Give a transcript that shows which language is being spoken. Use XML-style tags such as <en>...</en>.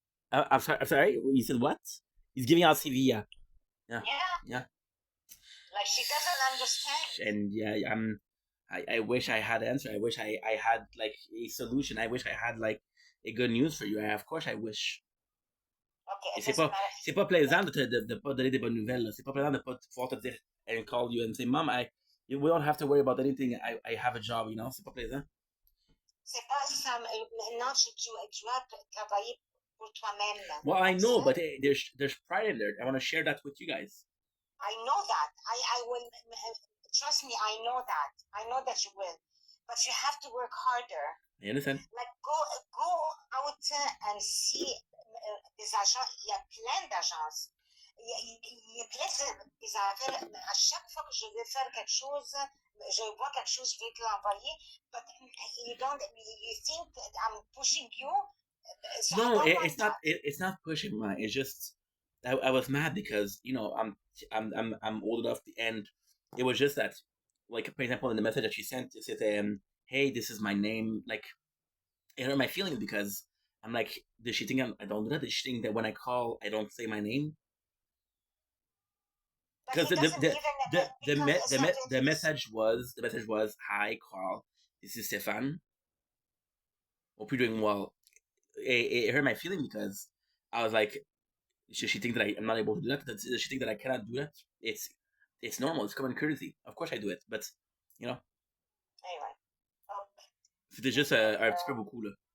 <en>I'm sorry. You said what? He's giving out CV. Yeah. Like she doesn't understand. And yeah, I wish I had an answer. I wish I had like a solution. I wish I had like a good news for you. Of course I wish. Okay,</en> <fr>c'est pas plaisant de pas donner des bonnes nouvelles. C'est pas plaisant de pas pouvoir te dire</fr> <en>and call you and say, Mom, we don't have to worry about anything. I have a job, you know.</en> <fr>C'est pas plaisant. C'est pas ça. Non, tu dois travailler pour toi-même.</fr> <en>Well, I know, but there's pride in there. I want to share that with you guys. I know that. I will. Trust me, I know that. I know that you will. But you have to work harder. I understand. Like, go out and see</en> <fr>des agents. Il y a plein d'agences. Il y a plein des affaires. À chaque fois que je vais faire quelque chose, je vois quelque chose, je vais te l'envoyer.</fr> <en>But you think that I'm pushing you? So no, it's not pushing, man. It's just I was mad because you know I'm old enough, and it was just that, like for example, in the message that she sent, it said, "Hey, this is my name." Like, it hurt my feelings because I'm like, does she think I don't do that? Does she think that when I call, I don't say my name? Because the message was, "Hi, Carl. This is Stefan. Hope you're doing well." It hurt my feeling because I was like, should she think that I'm not able to do that? Does she think that I cannot do that? It's normal. It's common courtesy. Of course I do it, but you know. Anyway.</en> <fr>C'était juste un petit peu beaucoup là.</fr>